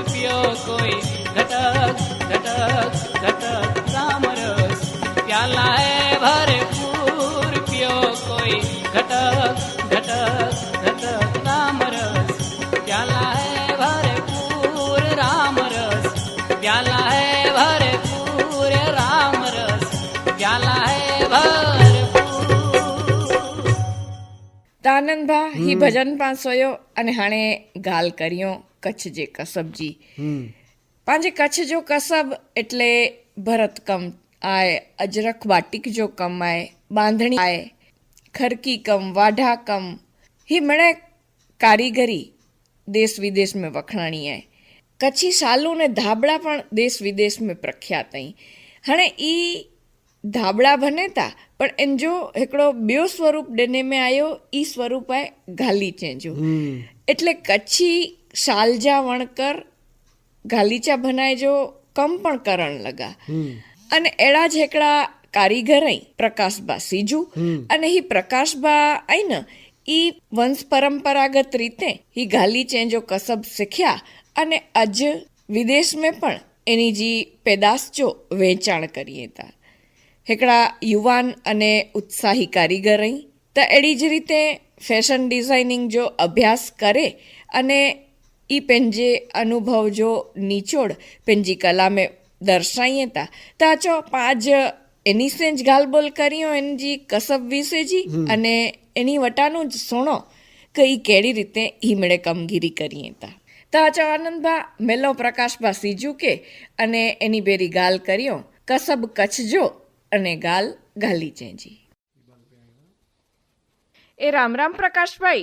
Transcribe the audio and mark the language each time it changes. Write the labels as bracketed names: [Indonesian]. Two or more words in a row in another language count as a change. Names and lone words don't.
[Hindi] पियो कोई घटक घटक घटक राम रस प्याला है भरपूर पियो कोई घटक घटक घटक राम रस प्याला है भरपूर राम रस प्याला है भरपूर राम रस प्याला है भरपूर [Kachhi] त आनंदभा ही भजन पाण सोयो अने हाणे गाल करियो कच्छ जे कसब जी पंहिंजे कच्छ जो कसब [Gujarati] એટલે ભરતકમ [Kachhi] आहे अजरक बाटिक जो कम आहे बांधणी आहे खरकी कम वाढा कम ही मणे कारीगरी देश विदेश में वखणाणी आहे कच्छी शालू ने धाबड़ा पण देश विदेश में प्रख्यात आहिनि हाणे ई धाबड़ा बने था पण इन जो हिकिड़ो ॿियो स्वरूप ॾिने में आयो ई स्वरूप आहे गालीचे जो [Gujarati] એટલે કચ્છી શાલ [Kachhi] जा वणकर गालीचा बनाए जो कम पण करण लगा અને એડા જ હિકડા કારીગર અહીં પ્રકાશબા સીજુ અને હી પ્રકાશબા અહીં ને ઈ વંશ પરંપરાગત રીતે હી ગાલી ચેન્જો કસબ શીખ્યા અને અજ વિદેશ में પણ એની જી પેદાશ જો વેચાણ કરીએ તા હિકડા યુવાન અને ઉત્સાહી કારીગર અહીં તો એડી જ રીતે ફેશન ડિઝાઇનિંગ જો અભ્યાસ કરે અને ई पंहिंजे अनुभव जो निचोड़ पंहिंजी कला में दर्शाईए था त अचो पांच एनी से ज गाल बोल करियो एन जी कसब विશે जी અને એની વટાનું જ સુણો કે ઈ કેડી રીતે ઈ મેળે કામગીરી કરીએ તા તો અચો આનંદભા મેલો પ્રકાશભા સીજુ કે અને એની બેરી ગાલ કર્યો કસબ કચ્છ જો અને ગાલ ગાલી ચેજી એ રામ રામ પ્રકાશભાઈ